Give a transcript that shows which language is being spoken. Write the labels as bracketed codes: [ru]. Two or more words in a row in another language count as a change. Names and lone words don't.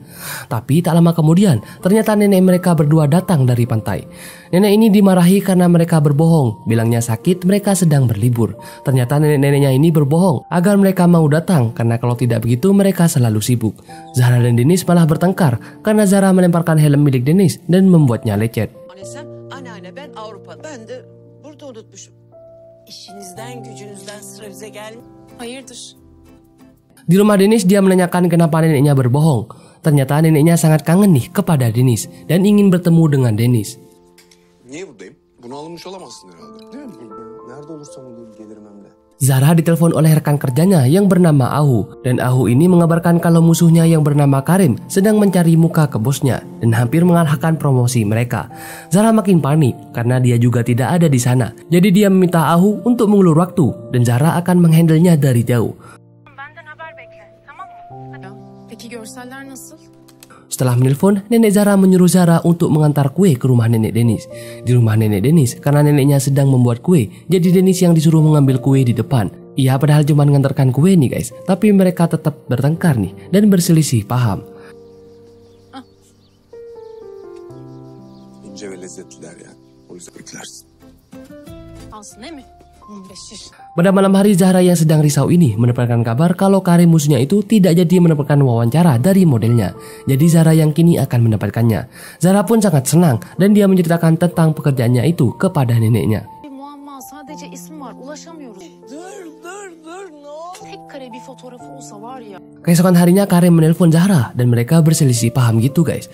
[id] Tapi tak lama kemudian ternyata nenek mereka berdua datang dari pantai. Nenek ini dimarahi karena mereka berbohong, bilangnya sakit mereka sedang berlibur. Ternyata nenek-neneknya ini berbohong agar mereka mau datang karena kalau tidak begitu mereka selalu sibuk. Zahra dan Dennis malah bertengkar karena Zahra melemparkan helm milik Dennis dan membuatnya lecet. [tr] Anneanne ben Avrupa'da. Ben de burada unutmuşum. İşinizden gücünüzden sıra bize gelmiyor. Hayırdır? [id] Di rumah Dennis dia menanyakan kenapa neneknya berbohong. Ternyata neneknya sangat kangen nih kepada Dennis dan ingin bertemu dengan Dennis. [tr] Niye buradayım? Bunu alınmış olamazsın herhalde. Değil mi? Nerede olursam olayım gelirim hem de. [id] Zahra ditelepon oleh rekan kerjanya yang bernama Ahu. Dan Ahu ini mengabarkan kalau musuhnya yang bernama Karim sedang mencari muka ke bosnya dan hampir mengalahkan promosi mereka. Zahra makin panik karena dia juga tidak ada di sana. Jadi dia meminta Ahu untuk mengulur waktu dan Zahra akan menghandlenya dari jauh. Setelah menelpon, nenek Zahra menyuruh Zahra untuk mengantar kue ke rumah nenek Dennis. Di rumah nenek Dennis, karena neneknya sedang membuat kue, jadi Dennis yang disuruh mengambil kue di depan. Iya, padahal cuma mengantarkan kue nih guys, tapi mereka tetap bertengkar nih dan berselisih paham. [tr] İnce ve lezzetliler yani. O yüzden beklersin. Alsın değil mi? [id] Pada malam hari Zahra yang sedang risau ini mendapatkan kabar kalau Karim musuhnya itu tidak jadi mendapatkan wawancara dari modelnya. Jadi Zahra yang kini akan mendapatkannya. Zahra pun sangat senang dan dia menceritakan tentang pekerjaannya itu kepada neneknya. Keesokan harinya Karim menelpon Zahra dan mereka berselisih paham gitu guys.